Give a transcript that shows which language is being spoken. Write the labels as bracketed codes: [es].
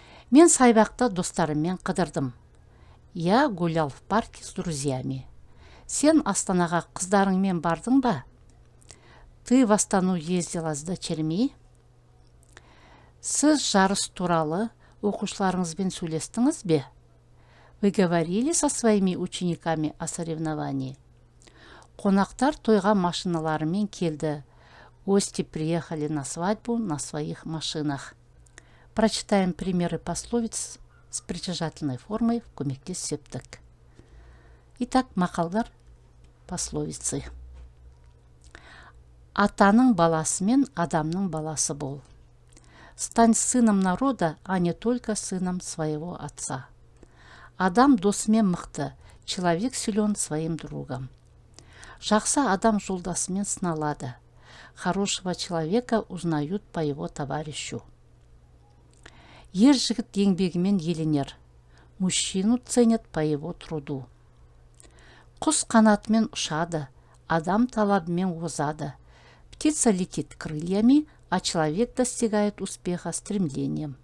[kk] Мен сайбақта достарыммен қыдырдым. [ru] Я гулял в парке с друзьями. [kk] Сен Астанаға қыздарыңмен бардың ба? [ru] Ты в Астану ездила с дочерьми? [kk] Сіз жарыс туралы оқушыларыңызбен сөйлестіңіз бе? [ru] Вы говорили со своими учениками о соревновании? [kk] Қонақтар тойға машиналарымен келді. [ru] Гости приехали на свадьбу на своих машинах. Прочитаем примеры пословиц с притяжательной формой в көмектес септік. Итак, мақалдар, пословицы. [kk] Атаның баласы мен адамның баласы бол. [ru] Стань сыном народа, а не только сыном своего отца. [kk] Адам досымен мықты, [ru] человек силен своим другом. [kk] Жақсы адам жолдасымен сыналады. [ru] Хорошего человека узнают по его товарищу. [kk] Ер жігіт еңбегімен еленер. [ru] Мужчину ценят по его труду. [kk] Құс қанатымен ұшады, адам талабымен озады. [ru] Птица летит крыльями, а человек достигает успеха стремлением.